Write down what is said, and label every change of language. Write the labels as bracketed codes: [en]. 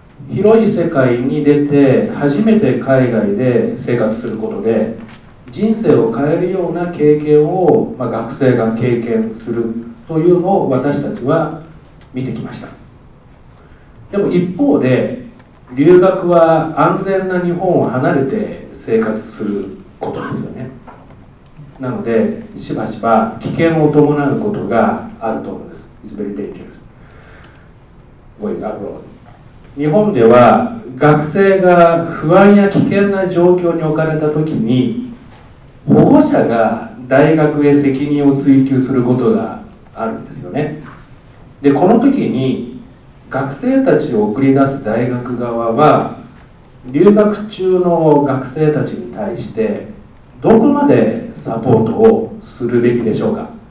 [ja] 広い世界に出て初めて海外で生活することで人生を変えるような経験を、学生が経験するというのを私たちは見てきました。でも一方で留学は安全な日本を離れて生活することですよね。なのでしばしば危険を伴うことがあると思うんです。 [en] It's very dangerous going abroad。 [ja] 日本では学生が不安や危険な状況に置かれた時に保護者が大学へ責任を追及することがあるんですよね。でこの時に学生たちを送り出す大学側は留学中の学生たちに対してどこまでサポートをするべきでしょうか。